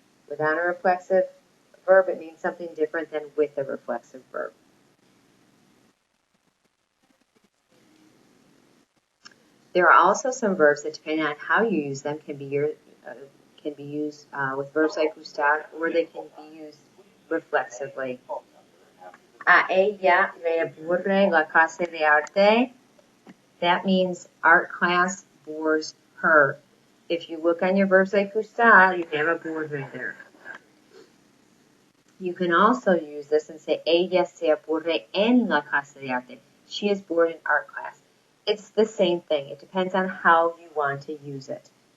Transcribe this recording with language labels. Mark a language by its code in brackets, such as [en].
[en] Without a reflexive verb, it means something different than with a reflexive verb. There are also some verbs that, depending on how you use them, can be used with verbs like gustar, or they can be used reflexively. [es] A ella le aburre la clase de arte. [en] That means art class bores her. If you look on your verbs like gustar, you have aburre there. You can also use this and say, [es] ella se aburre en la clase de arte. [en] She is bored in art class. It's the same thing. It depends on how you want to use it.